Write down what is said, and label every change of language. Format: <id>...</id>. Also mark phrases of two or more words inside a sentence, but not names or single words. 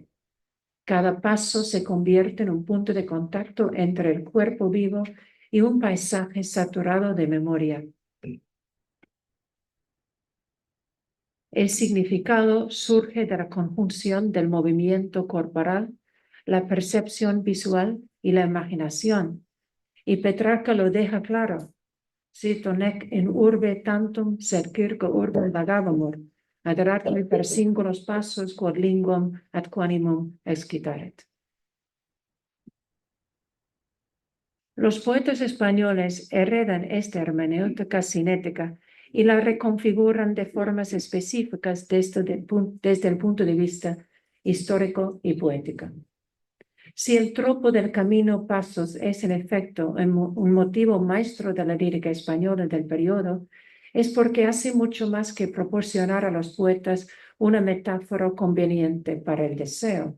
<es>Cada paso se convierte en un punto de contacto entre el cuerpo vivo y un paisaje saturado de memoria. El significado surge de la conjunción del movimiento corporal, la percepción visual y la imaginación. Y Petrarca lo deja claro.</es> <la>Cito nec in urbe tantum sed circa urbem vagabamur, ad ratui per singulos passos quod linguam ad quanimum excitaret.</la> <es>Los poetas españoles heredan esta hermenéutica cinética y la reconfiguran de formas específicas desde el punto de vista histórico y poético. Si el tropo del camino pasos es en efecto un motivo maestro de la lírica española del periodo, es porque hace mucho más que proporcionar a los poetas una metáfora conveniente para el deseo.</es>